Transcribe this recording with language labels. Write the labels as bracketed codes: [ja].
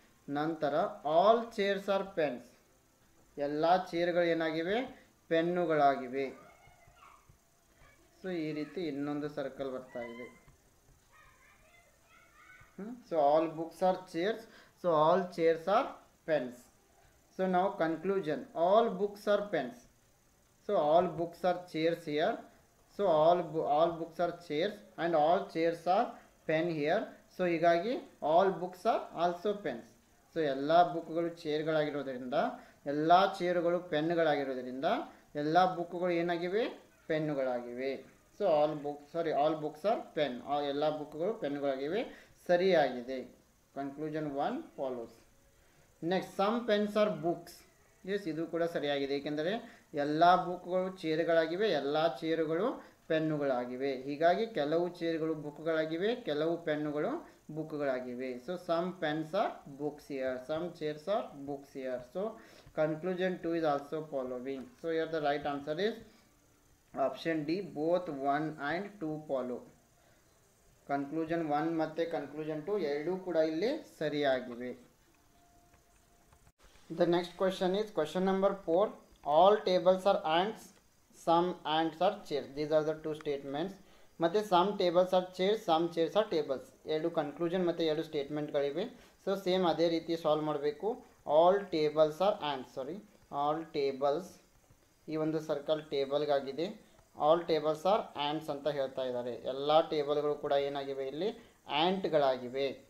[kn] ನಂತರ [en] all chairs are pens, [kn] ಎಲ್ಲ ಚೇರ್ಗಳು ಏನಾಗಿವೆ, ಪೆನ್ನುಗಳಾಗಿವೆ. So ಈ ರೀತಿ ಇನ್ನೊಂದು ಸರ್ಕಲ್ ಬರ್ತಾ ಇದೆ. [en] So all books are chairs, so all chairs are pens. So now conclusion, all books are pens. So all books are chairs here. So all books are chairs and all chairs are pen here. So ಹೀಗಾಗಿ all books are also pens. [kn] So ಎಲ್ಲ ಬುಕ್ಗಳು ಚೇರ್ಗಳಾಗಿರೋದ್ರಿಂದ, ಎಲ್ಲ ಚೇರುಗಳು ಪೆನ್ಗಳಾಗಿರೋದ್ರಿಂದ ಎಲ್ಲ ಬುಕ್ಗಳು ಏನಾಗಿವೆ, ಪೆನ್ನುಗಳಾಗಿವೆ. [en] so all books are pen, [kn] ಎಲ್ಲ ಬುಕ್ಗಳು ಪೆನ್ಗಳಾಗಿವೆ. [en] ಸರಿಯಾಗಿದೆ. Conclusion 1 follows. Next some pens are books. [kn] S, ಇದು ಕೂಡ ಸರಿಯಾಗಿದೆ. ಏಕೆಂದರೆ ಎಲ್ಲ ಬುಕ್ಗಳು ಚೇರುಗಳಾಗಿವೆ, ಎಲ್ಲ ಚೇರುಗಳು ಪೆನ್ನುಗಳಾಗಿವೆ. ಹೀಗಾಗಿ ಕೆಲವು ಚೇರುಗಳು ಬುಕ್ಗಳಾಗಿವೆ, ಕೆಲವು ಪೆನ್ನುಗಳು ಬುಕ್ಗಳಾಗಿವೆ. [en] So some pens are books here, some chairs are books here. So conclusion 2 is also following. So here the right answer is option D, both 1 and 2 follow. [kn] Conclusion 1 ಮತ್ತು ಕನ್ಕ್ಲೂಷನ್ 2 ಎರಡೂ ಕೂಡ ಇಲ್ಲಿ ಸರಿಯಾಗಿವೆ. [en] The next question is question number 4. All tables are ants, some ants are chairs. These are the two statements. ಮತ್ತೆ some tables are chairs, some chairs are tables. [kn] ಎರಡು conclusion ಮತ್ತು ಎರಡು ಸ್ಟೇಟ್ಮೆಂಟ್ಗಳಿವೆ. So same ಅದೇ ರೀತಿ ಸಾಲ್ವ್ ಮಾಡಬೇಕು. [en] all tables are ants, all tables, [kn] ಈ ಒಂದು circle ಟೇಬಲ್ಗಾಗಿದೆ. [en] all tables are ants [kn] ಅಂತ ಹೇಳ್ತಾ ಇದ್ದಾರೆ. ಎಲ್ಲ ಟೇಬಲ್ಗಳು ಕೂಡ ಏನಾಗಿವೆ, ಇಲ್ಲಿ ಆ್ಯಂಟ್ಗಳಾಗಿವೆ.